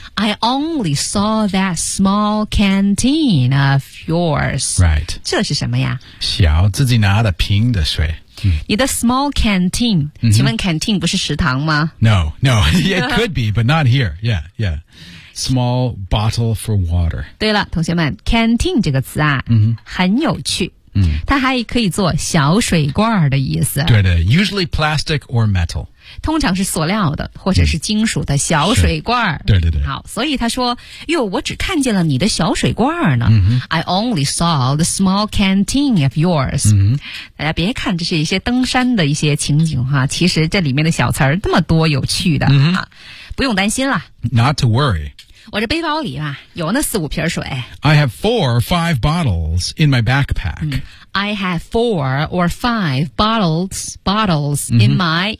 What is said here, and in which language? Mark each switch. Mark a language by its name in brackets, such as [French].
[English] I only saw that small canteen of yours Right [Chinese] 这是什么呀小自己拿的瓶的水、嗯、你的 small canteen、 mm-hmm. 请问 canteen 不是食堂吗 [English] No, no, it could be, but not here Yeah, yeah Small bottle for water [Chinese] 对了同学们 canteen 这个词啊、 mm-hmm. 很有趣嗯、它还可以做小水罐的意思 [English] 对的 usually plastic or metal [Chinese] 通常是塑料的或者是金属的小水罐、嗯、对对对好所以他说哟我只看见了你的小水罐呢、嗯、 [English] I only saw the small canteen of yours、嗯、 [Chinese] 大家别看这是一些登山的一些情景哈其实这里面的小词儿那么多有趣的、嗯、不用担心了 [English] Not to worry [Chinese] 我这背包里啊有那四五瓶水。 [English] I have four or five bottles in my backpack.、嗯、I have four or five bottles in my...、